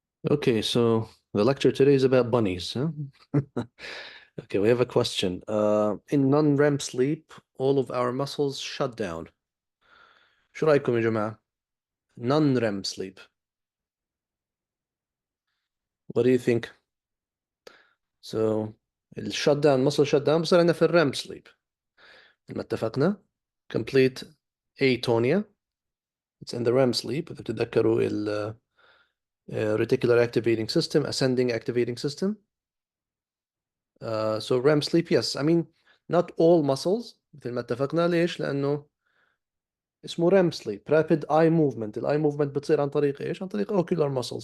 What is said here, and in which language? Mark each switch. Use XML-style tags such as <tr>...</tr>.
<en>Okay, so the lecture today is about bunnies, huh? Okay, we have a question. In non-REM sleep, all of our muscles shut down.</en> <ar>شو رأيكم يا جماعة؟ Non-REM sleep.</ar> <en>What do you think? So الشت down muscle shut down</en> <ar>بصير عندنا في الريم</ar> <en>sleep</en> <ar>ما اتفقنا</ar> <en>complete atonia. It's in the REM sleep</en> <ar>إذا بتتذكروا ال</ar> <en>reticular activating system, ascending activating system. So REM sleep, yes. I mean, not all muscles</en> <ar>مثل ما اتفقنا. ليش؟ لأنه اسمه</ar> <en>REM sleep, rapid eye movement.</en> <ar>ال eye movement بتصير عن طريق إيش؟ عن طريق ocular muscles.</ar>